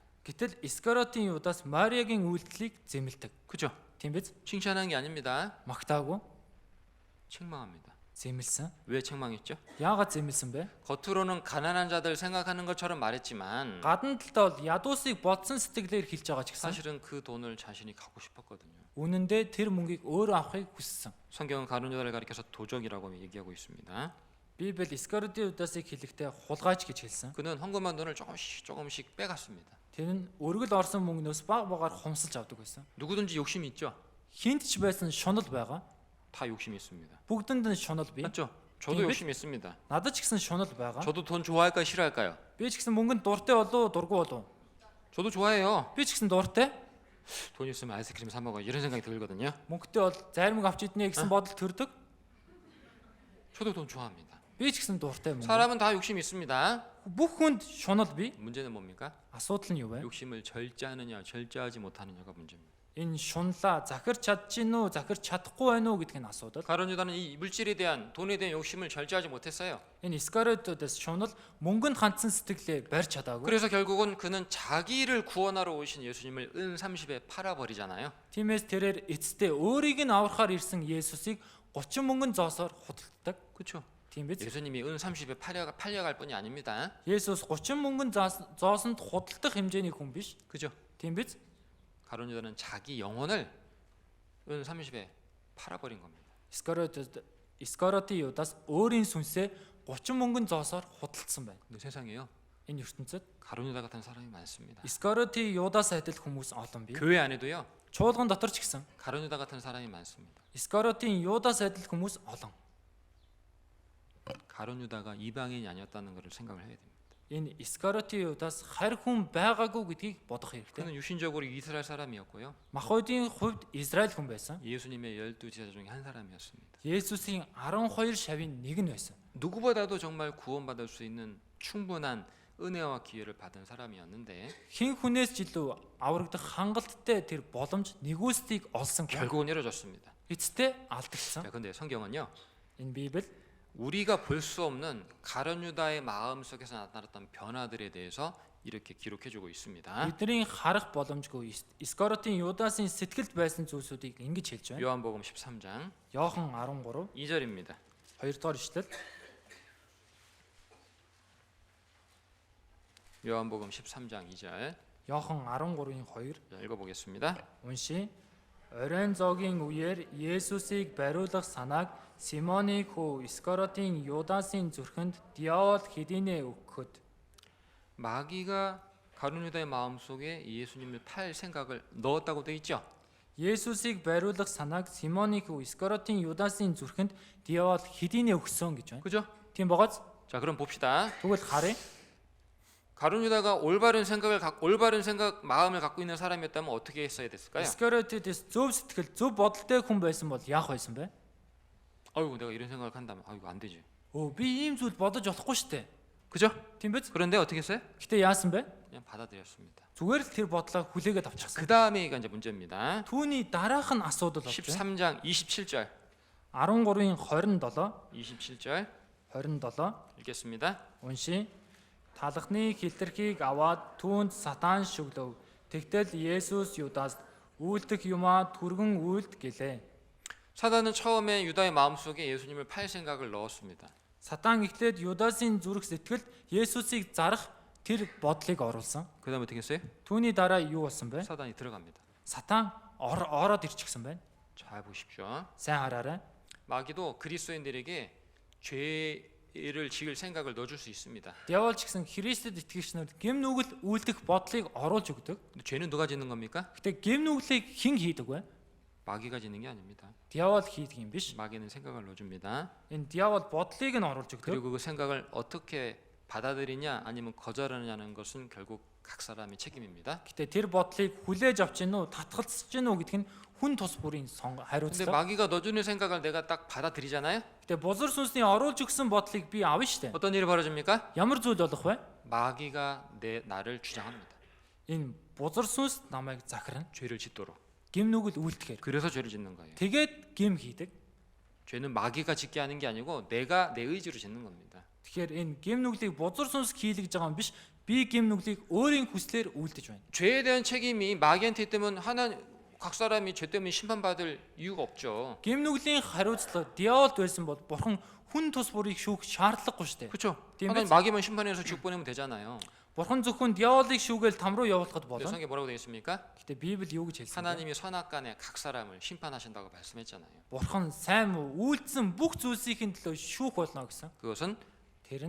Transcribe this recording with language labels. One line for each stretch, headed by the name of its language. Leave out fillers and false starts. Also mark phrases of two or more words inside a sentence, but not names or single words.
Mongolian: Гэтэл Искариотын Юдас Мариагийн үйлдэлийг зэмлдэг.
Korean: 그죠?
Mongolian: Тийм биз?
Korean: 칭찬한 게 아닙니다.
Mongolian: Магтаагүй,
Korean: 책망합니다.
Mongolian: зэмлсэн.
Korean: 왜 책망했죠?
Mongolian: Яагаад зэмлсэн бэ?
Korean: 겉으로는 가난한 자들 생각하는 것처럼 말했지만
Mongolian: Гадна талдаа бол ядуусыг бодсон сэтгэлээр хэлж байгаа ч гэсэн
Korean: 사실은 그 돈을 자신이 갖고 싶었거든요.
Mongolian: үнэндээ тэр мөнгийг өөрөө авахыг хүссэн.
Korean: 성경은 가룟 유다를 가리켜서 도적이라고 얘기하고 있습니다.
Mongolian: Библи Искариотын Юдасыг хэлэхдээ хулгайч гэж хэлсэн.
Korean: 그는 헌금한 돈을 조금씩 빼갔습니다.
Mongolian: Тэр нь өргөл орсон мөнгнөөс баг багаар хумсалж авдаг байсан.
Korean: 누구든지 욕심이 있죠.
Mongolian: Хинт ч байсан шунал байгаа.
Korean: 다 욕심이 있습니다.
Mongolian: Бүгдэнд нь шунал бий.
Korean: 맞죠? 저도
Mongolian: тийм
Korean: 욕심이 있습니다.
Mongolian: Надад ч гэсэн шунал байгаа.
Korean: 저도 돈 좋아할까요, 싫어할까요?
Mongolian: Би ч гэсэн мөнгөнд дуртай болов, дургүй болов.
Korean: 저도 좋아해요.
Mongolian: Би ч гэсэн дуртай.
Korean: 돈 있으면 아이스크림 사 먹어 이런 생각이 들거든요.
Mongolian: Мөнгөтэй бол зарим авч иднэ гэсэн бодол төрдөг.
Korean: 저도 돈 좋아합니다.
Mongolian: Би ч гэсэн дуртай мөнгө.
Korean: 사람은 다 욕심이 있습니다.
Mongolian: Бүх хүнд шунал бий.
Korean: 문제는 뭡니까?
Mongolian: Асуудал нь юу вэ?
Korean: 욕심을 절제하느냐, 절제하지 못하느냐가 문제입니다.
Mongolian: Энэ шунлаа захирч чадчихэв үү, захирч чадахгүй байна уу гэдг нь асуудал.
Korean: 가룟 유다는 이 물질에 대한 돈에 대한 욕심을 절제하지 못했어요.
Mongolian: Энэ Искариотоос шунал мөнгөнд хандсан сэтгэлээ барьж чадаагүй.
Korean: 그래서 결국은 그는 자기를 구원하러 오신 예수님을 은 30에 팔아버리잖아요.
Mongolian: Тиймээс тэрээр эцэстээ өөрийг нь аврахаар ирсэн Есүсийг 30 мөнгөн зоосоор худалддаг.
Korean: 그렇죠?
Mongolian: Тийм биз?
Korean: 예수님이 은 30에 팔려갈 뿐이 아닙니다.
Mongolian: Есүс 30 мөнгөн зоосонд худалдах хэмжээний хүн биш.
Korean: 그죠?
Mongolian: Тийм биз?
Korean: 가룟 유다는 자기 영혼을 은 30에 팔아버린 겁니다.
Mongolian: Искариотын Юдас өөрийн сүнсээ 30 мөнгөн зоосоор худалдсан байна.
Korean: 근데 세상에요.
Mongolian: Энэ ертөнцид
Korean: 가룟 유다 같은 사람이 많습니다.
Mongolian: Искариотын Юдас адил хүмүүс олон бий.
Korean: 교회 안에도요.
Mongolian: Чуулган дотор ч гэсэн
Korean: 가룟 유다 같은 사람이 많습니다.
Mongolian: Искариотын Юдас адил хүмүүс олон.
Korean: 가룟 유다가 이방인이 아니었다는 것을 생각을 해야 됩니다.
Mongolian: Энэ Искариотын Юдас харь хүн байгаагүй гэдгийг бодох хэрэгтэй.
Korean: 그는 유신적으로 이스라엘 사람이었고요.
Mongolian: Махбодийн хувьд Израиль хүн байсан.
Korean: 예수님의 12제자 중에 한 사람이었습니다.
Mongolian: Есүсийн 12 шавийн нэг нь байсан.
Korean: 누구보다도 정말 구원받을 수 있는 충분한 은혜와 기회를 받은 사람이었는데
Mongolian: Хэн хүнээс ч илүү аврагдах хангалттай тэр боломж нэгүсдийг олсон хүн.
Korean: 결국은 이뤄졌습니다.
Mongolian: Эцэстээ алдагдсан.
Korean: 자, 근데 성경은요.
Mongolian: Энэ Библи
Korean: 우리가 볼 수 없는 가룟 유다의 마음 속에서 나타났던 변화들에 대해서 이렇게 기록해 주고 있습니다.
Mongolian: бидний харах боломжгүй Искариотын Юдасын сэтгэлд байсан зүйлсүүдийг ингэж хэлж байна.
Korean: 요한복음 13장
Mongolian: Иохан 13
Korean: 2절입니다.
Mongolian: 2 дугаар ишлэл.
Korean: 요한복음 13장 2절.
Mongolian: Иохан 13-ийн 2
Korean: 자, 읽어보겠습니다.
Mongolian: уншия. Оройн зоогийн үеэр Есүсийг бариулах санааг Симоны хүү Искариотын Юдасын зүрхэнд диавол хэдийнэ өгөхөд
Korean: 마귀가 가룟 유다의 마음 속에 예수님을 팔 생각을 넣었다고 돼 있죠.
Mongolian: Есүсийг бариулах санааг Симоны хүү Искариотын Юдасын зүрхэнд диавол хэдийнэ өгсөн гэж байна.
Korean: 그죠?
Mongolian: Тийм богоц.
Korean: 자, 그럼 봅시다.
Mongolian: Тэгвэл харъя.
Korean: 가룟 유다가 올바른 생각 마음을 갖고 있는 사람이었다면 어떻게 했어야 됐을까요?
Mongolian: Искариотээс зөв сэтгэл, зөв бодолтой хүн байсан бол яах байсан бэ?
Korean: 아이고 내가 이런 생각을 한다면 아이고 안 되지.
Mongolian: Би ийм зүйл бодож болохгүй штэ.
Korean: 그죠?
Mongolian: Тийм биз?
Korean: 그런데 어떻게 했어요?
Mongolian: Гэтэ яасан бэ?
Korean: 그냥 받아들였습니다.
Mongolian: Зүгээр л тэр бодлоо хүлээгээд авчихсан.
Korean: 그 다음에가 이제 문제입니다.
Mongolian: Түүний дараах нь асуудал болж байна.
Korean: 13장 27절.
Mongolian: 13-ийн 27,
Korean: 27절
Mongolian: 27
Korean: 읽겠습니다.
Mongolian: уншия. Талхны хилтерхийг аваад түүнд сатан шүглөв. Тэгтэл Есүс Юдаас үйлдэх юмаа түргэн үйлд гэлээ.
Korean: 사단은 처음에 유다의 마음속에 예수님을 팔 생각을 넣었습니다.
Mongolian: Сатан эхлээд Юдасын зүрх сэтгэлд Есүсийг зарах тэр бодлыг оруулсан.
Korean: 그다음에 어떻게 했어요?
Mongolian: Түүний дараа юу болсон бэ?
Korean: 사단이 들어갑니다.
Mongolian: Сатан ороод ирчихсэн байна.
Korean: 잘 보십시오.
Mongolian: Сайн хараарай.
Korean: 마귀도 그리스도인들에게 죄를 지을 생각을 넣어줄 수 있습니다.
Mongolian: Диавол ч гэсэн Христэд итгэгчнүүд гэм нүгэл үйлдэх бодлыг оруулж өгдөг.
Korean: 근데 죄는 누가 짓는 겁니까?
Mongolian: Гэтэ гэм нүглийг хэн хийдэг вэ?
Korean: 마귀가 짓는 게 아닙니다.
Mongolian: Диавол хийдэг юм биш.
Korean: 마귀는 생각을 넣어줍니다.
Mongolian: Энэ диавол бодлыг нь оруулж өгдөг.
Korean: 그리고 그 생각을 어떻게 받아들이냐 아니면 거절하느냐는 것은 결국 각 사람의 책임입니다.
Mongolian: Гэтэ тэр бодлыг хүлээж авч гин үү, татгалзаж гин үү гэдг нь хүн тус бүрийн
Korean: 근데
Mongolian: хариуцлага.
Korean: 마귀가 넣어주는 생각을 내가 딱 받아들이잖아요.
Mongolian: Гэтэ бузар сүнсний оруулж өгсөн бодлыг би авна штэ.
Korean: 어떤 일이 벌어집니까?
Mongolian: Ямар зүйл болох вэ?
Korean: 마귀가 나를 주장합니다.
Mongolian: Энэ бузар сүнс намайг захирна.
Korean: 죄를 짓도록.
Mongolian: Гэм нүгэл үйлдэхээр.
Korean: 그래서 죄를 짓는 거예요.
Mongolian: Тэгээд гэм хийдэг.
Korean: 죄는 마귀가 짓게 하는 게 아니고 내가 내 의지로 짓는 겁니다.
Mongolian: Тэгэхээр энэ гэм нүглийг бузар сүнс хийлгэж байгаа юм биш. Би гэм нүглийг өөрийн хүслээр үйлдэж байна.
Korean: 죄에 대한 책임이 마귀한테 있다면 각 사람이 죄 때문에 심판받을 이유가 없죠.
Mongolian: Гэм нүглийн хариуцлага диаволд байсан бол бурхан хүн тус бүрийг шүүх шаардлагагүй штэ.
Korean: 그렇죠?
Mongolian: Тийм
Korean: 하나님
Mongolian: биз?
Korean: 마귀만 심판해서 지옥 보내면 되잖아요.
Mongolian: Бурхан зөвхөн диаволыг шүүгээл там руу явуулахад
Korean: 근데
Mongolian: болно.
Korean: 성경에 뭐라고 되어 있습니까?
Mongolian: Гэтэ Библи юу гэж хэлсэн бэ?
Korean: 하나님이 선악간에 각 사람을 심판하신다고 말씀했잖아요.
Mongolian: Бурхан сайн муу үйлдсэн бүх зүйлсийн төлөө шүүх болно гэсэн.
Korean: 그것은
Mongolian: Тэр нь